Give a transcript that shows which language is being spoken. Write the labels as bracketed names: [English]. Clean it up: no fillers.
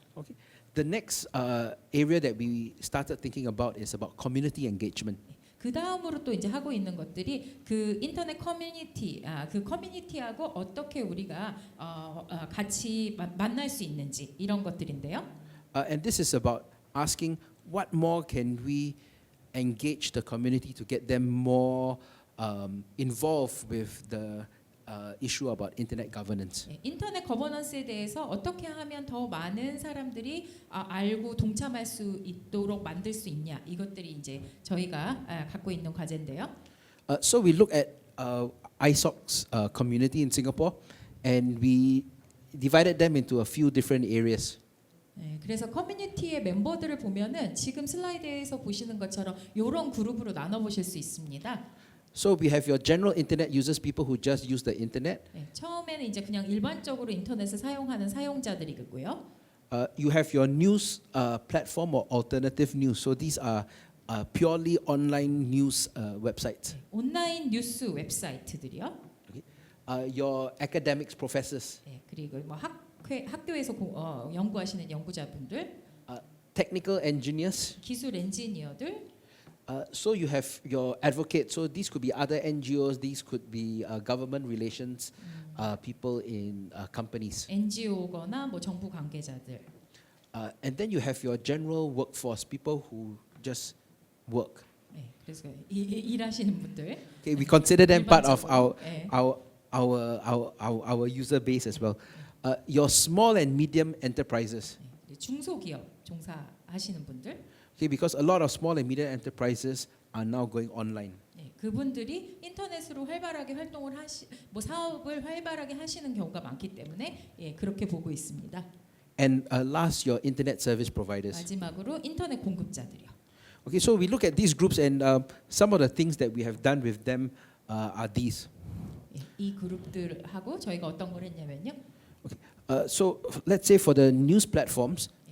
[English] Okay. The next area that we started thinking about is about community engagement. [Korean] 그 다음으로 또 이제 하고 있는 것들이 그 인터넷 커뮤니티, 그 커뮤니티하고 어떻게 우리가 같이 만날 수 있는지 이런 것들인데요. [English] And this is about asking what more can we engage the community to get them more involved with the issue about internet governance. [Korean] 인터넷 거버넌스에 대해서 어떻게 하면 더 많은 사람들이 알고 동참할 수 있도록 만들 수 있냐 이것들이 이제 저희가 갖고 있는 과제인데요. [English] So we look at ISOC's community in Singapore, and we divided them into a few different areas. [Korean] 네, 그래서 커뮤니티의 멤버들을 보면은 지금 슬라이드에서 보시는 것처럼 이런 그룹으로 나눠 보실 수 있습니다. [English] So we have your general internet users, people who just use the internet. [Korean] 네, 처음에는 이제 그냥 일반적으로 인터넷을 사용하는 사용자들이고요. [English] You have your news platform or alternative news. So these are purely online news websites. [Korean] 온라인 뉴스 웹사이트들이요. [English] Your academics professors. [Korean] 네, 그리고 뭐 학교에서 연구하시는 연구자분들, [English] technical engineers. [Korean] 기술 엔지니어들. [English] So you have your advocates. So these could be other NGOs. These could be government relations people in companies. [Korean] NGO거나 뭐 정부 관계자들. [English] And then you have your general workforce, people who just work. [Korean] 네, 그래서 일하시는 분들. [English] Okay, we consider them part of [Korean] 일반적으로, [English] our user base as well. Your small and medium enterprises. [Korean] 중소기업 종사하시는 분들. [English] Okay, because a lot of small and medium enterprises are now going online. [Korean] 네, 그분들이 인터넷으로 활발하게 활동을 뭐 사업을 활발하게 하시는 경우가 많기 때문에 그렇게 보고 있습니다. [English] And last, your internet service providers. [Korean] 마지막으로 인터넷 공급자들이요. [English] Okay, so we look at these groups, and some of the things that we have done with them are these. [Korean] 이 그룹들하고 저희가 어떤 걸 했냐면요. [English] So let's say for the news platforms,